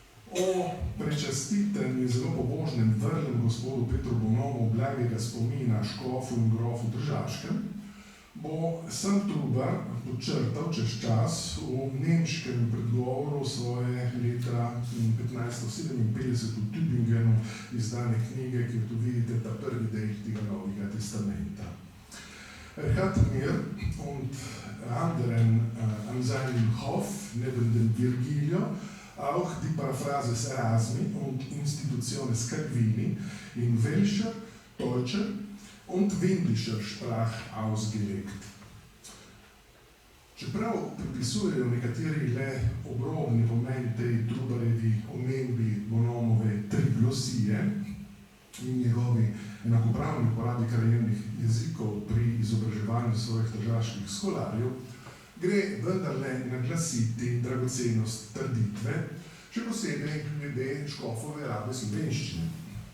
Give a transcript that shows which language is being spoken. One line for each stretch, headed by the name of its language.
Slovenian: O prečastitem in zelo pobožnem vrlem gospodu Petru Bonomu blagega spomina škofu in grofu Tržaškem bo sam Trubar podčrtal čez čas v nemškem predgovoru svoje leta 1557 v Tübingenu izdane knjige, kjer tu vidite ta prvi del tega Novega testamenta.
German: Hat mir und anderen an seinem Hof neben dem Virgilio auch die Paraphrase des Erasmi und Institutiones Calvini in welcher deutscher und windischer Sprache ausgelegt.
Slovenian: Čeprav pripisujejo nekateri le obrobni pomen tej Trubarjevi omembi Bonomove triglosije in njegovi enakopravni uporabi krajevnih jezikov pri izobraževanju svojih tržaških školarjev, gre vendarle naglasiti dragocenost trditve, še posebej glede škofove rabe slovenščine.